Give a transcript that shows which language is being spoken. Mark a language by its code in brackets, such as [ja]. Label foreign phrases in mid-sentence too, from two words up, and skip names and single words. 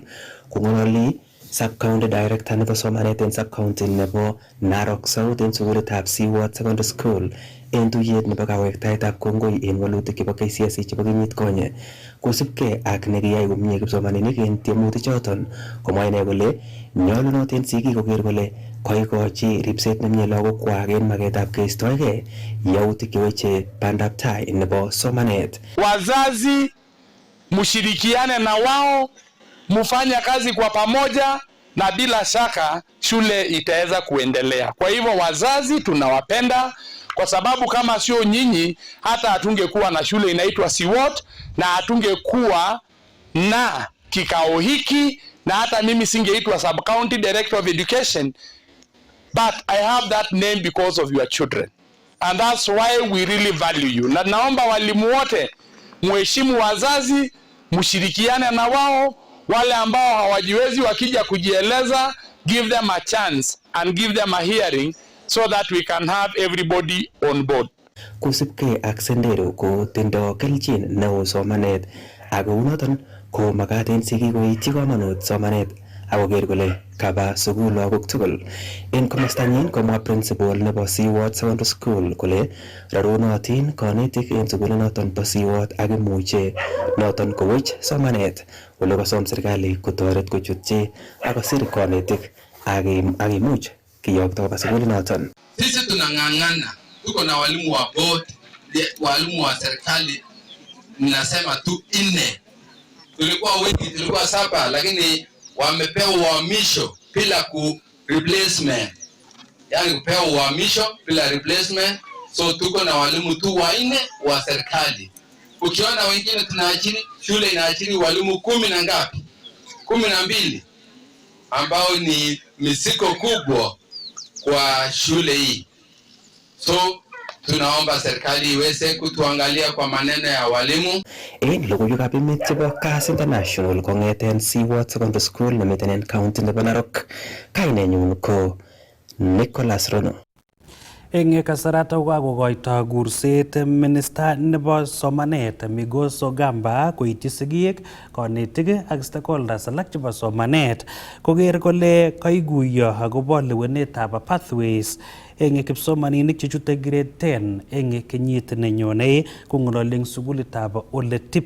[kln] Kong'ololi sub-county director nebo somanet en sub-county nebo Narok South en sukulitab Seaward Secondary School en tuyet nebo kawektaetab kongoi en walutik chebo KCSE chebo kenyit konye kosubkei ak nekiyai komie kipsomaninik en tiemutik choton. Komwa ine kole nyolunot en sigik koker kole koikochi ripset nemie lagokwak en maketab keistoegei yautik cheweche bandab tai nebo somanet. [sw] Wazazi mshirikiane na wao, mufanya kazi kwa pamoja na bila shaka shule itaweza kuendelea. Kwa hivyo wazazi tunawapenda kwa sababu kama sio nyinyi hata hatungekuwa na shule inaitwa Seaward na hatungekuwa na kikao hiki na hata mimi singeitwa Sub County Director of Education, [en] but I have that name because of your children and that's why we really value you. [sw] Na naomba walimu wote muheshimu wazazi, mshirikiane na wao. Wale ambao hawajiwezi wakija kujieleza, [en] give them a chance and give them a hearing so that we can have everybody on board. [kln] Kusipke ak Sentero ko tindo kelchin neo somanet ako unoton ko makat en sigik koityi komonut somanet akoker kole kaba sukul lagok tugul. En komostanyin komwa principal nebo Seaward Secondary School kole rarunotin konetik en sukulinoton bo Seaward ak imuche noton kowech somanet. Ole kosom serikali kotoret kochutyi akosir konetik ak imuch kiyokto koba sukulinoton. [sw] Sisi tunang'ang'ana, tuko na walimu wa board, walimu wa serikali ninasema tu 4. Tulikuwa wengi, tulikuwa 7, lakini wamepewa uhamisho bila replacement. Yani kupewa uhamisho bila replacement. So tuko na walimu tu 4 wa serikali. Ukiona wengine tunaachiri, shule inaachiri walimu 10 na ngapi? 12 ambao ni misiko kubwa kwa shule hii. So tunaomba serikali iweze kutuangalia kwa maneno ya walimu. [kln] Logoiwekab emet chebo Kass International kong'eten Seaworth Secondary School nemiten en county nebo Narok. Kainenyun ko Nicholas Rono. Eng kasarata kokakokoito kurset minista nebo somanet Migos Ogamba koityi sigik, konetik ak stakeholders alak chebo somanet koker kole kaiguiyo akobo lewenetab pathways eng kipsomaninik chechute grade 10 eng kenyit nenyone, kong'ololi eng sukulitab Ole